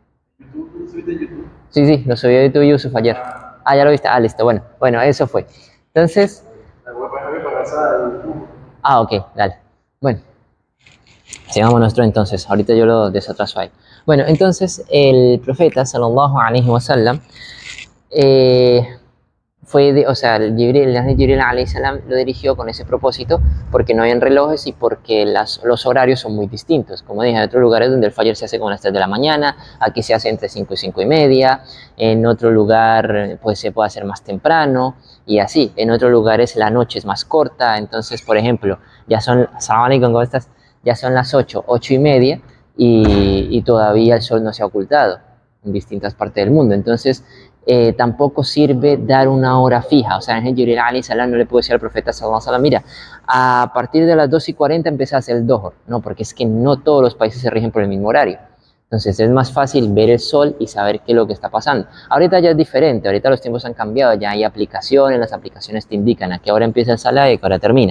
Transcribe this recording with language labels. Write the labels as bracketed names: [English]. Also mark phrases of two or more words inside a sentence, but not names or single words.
[Spanish] Sí, sí, lo subió de YouTube Yusuf ayer. Ah, ya lo viste. Ah, listo, bueno, eso fue. Entonces, ok, dale. Bueno, sigamos nuestro entonces. Ahorita yo lo desatraso ahí. Bueno, entonces el profeta [Arabic] صلى الله عليه وسلم [Spanish] el Jibril [Arabic] عليه السلام [Spanish] lo dirigió con ese propósito porque no habían relojes y porque los horarios son muy distintos. Como dije, en otros lugares donde el Fajr se hace como a las 3 de la mañana, aquí se hace entre 5 y 5 y media, en otro lugar pues se puede hacer más temprano y así. En otros lugares la noche es más corta, entonces por ejemplo, [Arabic] السلام عليكم, [Spanish] ¿cómo estás? Ya son las 8 y media y todavía el sol no se ha ocultado. en distintas partes del mundo. Entonces, tampoco sirve dar una hora fija. O sea, el ángel Jibril [Arabic] عليه السلام [Spanish] no le puede decir al profeta [Arabic] صلى الله عليه وسلم, [Spanish] mira, a partir de las 2:40 empieza a hacer el dohor. No, porque es que no todos los países se rigen por el mismo horario. Entonces es más fácil ver el sol y saber qué es lo que está pasando. Ahorita ya es diferente, ahorita los tiempos han cambiado, ya hay aplicaciones, las aplicaciones te indican a qué hora empieza el salah y a qué hora termina.